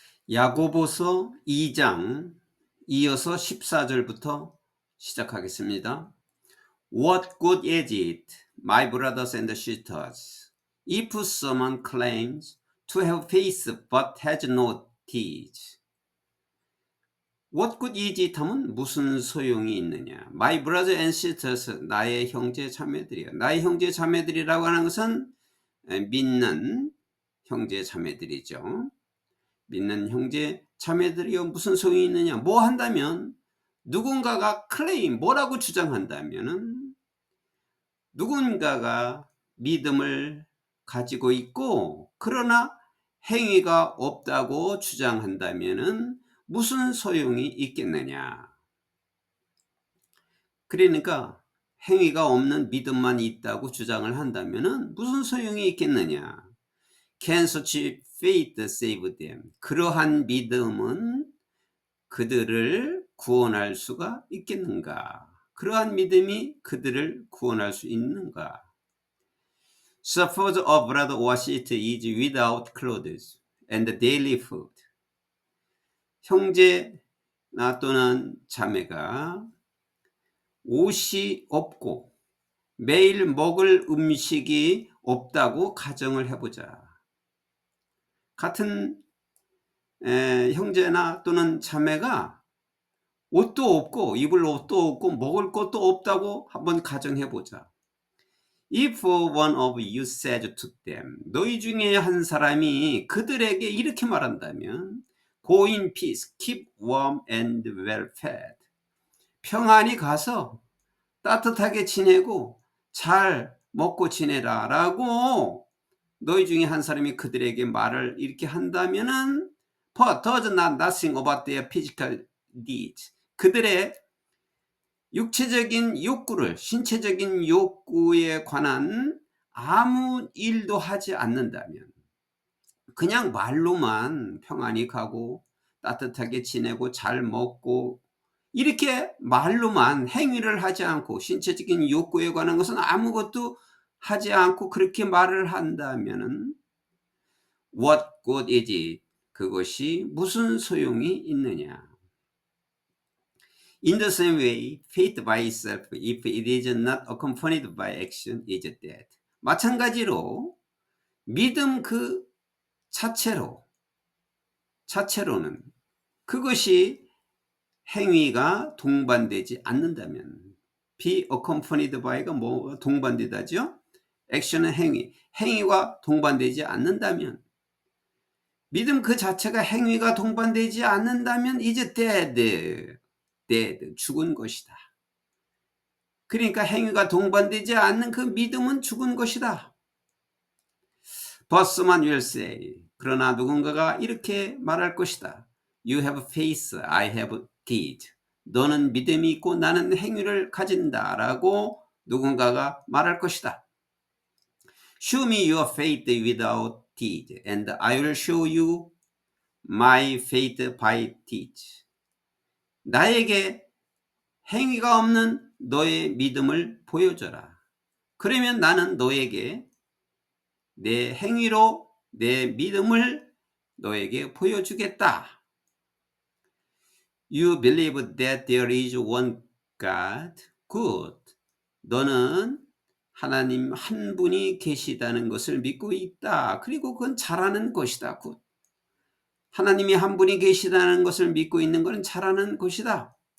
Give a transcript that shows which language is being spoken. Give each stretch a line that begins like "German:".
Korean: 야고보서 2장 이어서 14절부터 시작하겠습니다.
English: What good is it, my brothers and sisters, if someone claims to have faith but has no deeds? What good is it
Korean: 하면 무슨 소용이 있느냐?
English: My brothers and sisters,
Korean: 나의 형제 자매들이요. 나의 형제 자매들이라고 하는 것은 믿는 형제 자매들이죠. 믿는 형제 자매들이여 무슨 소용이 있느냐? 뭐 한다면 누군가가 클레임 뭐라고 주장한다면은 누군가가 믿음을 가지고 있고 그러나 행위가 없다고 주장한다면은 무슨 소용이 있겠느냐? 그러니까 행위가 없는 믿음만 있다고 주장을 한다면은 무슨 소용이 있겠느냐?
English: Can such faith save them?
Korean: 그러한 믿음은 그들을 구원할 수가 있겠는가? 그러한 믿음이 그들을 구원할 수 있는가?
English: Suppose a brother or sister is without clothes and daily food.
Korean: 형제나 또는 자매가 옷이 없고 매일 먹을 음식이 없다고 가정을 해보자. 같은 형제나 또는 자매가 옷도 없고 입을 옷도 없고 먹을 것도 없다고 한번 가정해보자.
English: If one of you said to them,
Korean: 너희 중에 한 사람이 그들에게 이렇게 말한다면
English: Go in peace, keep warm and well fed.
Korean: 평안히 가서 따뜻하게 지내고 잘 먹고 지내라 라고 너희 중에 한 사람이 그들에게 말을 이렇게 한다면은
English: But does not nothing about their physical needs.
Korean: 그들의 육체적인 욕구를, 신체적인 욕구에 관한 아무 일도 하지 않는다면 그냥 말로만 평안히 가고 따뜻하게 지내고 잘 먹고 이렇게 말로만 행위를 하지 않고 신체적인 욕구에 관한 것은 아무것도 하지 않고 그렇게 말을 한다면은
English: What good is it?
Korean: 그것이 무슨 소용이 있느냐?
English: In the same way, faith by itself, if it is not accompanied by action, is dead.
Korean: 마찬가지로 믿음 그 자체로는 그것이 행위가 동반되지 않는다면
English: be accompanied by
Korean: 가 뭐 동반되다죠? 액션은 행위와 동반되지 않는다면 믿음 그 자체가 행위가 동반되지 않는다면
English: is dead,
Korean: 죽은 것이다. 그러니까 행위가 동반되지 않는 그 믿음은 죽은 것이다.
English: But someone will say,
Korean: 그러나 누군가가 이렇게 말할 것이다.
English: You have faith, I have deed.
Korean: 너는 믿음이 있고 나는 행위를 가진다 라고 누군가가 말할 것이다.
English: Show me your faith without deed, and I will show you my faith by deeds.
Korean: 나에게 행위가 없는 너의 믿음을 보여줘라. 그러면 나는 너에게 내 행위로 내 믿음을 너에게 보여주겠다.
English: You believe that there is one God. Good.
Korean: 너는 하나님 한 분이 계시다는 것을 믿고 있다. 그리고 그건 잘하는 것이다.
English: Good.
Korean: 하나님이 한 분이 계시다는 것을 믿고 있는 것은 잘하는 것이다.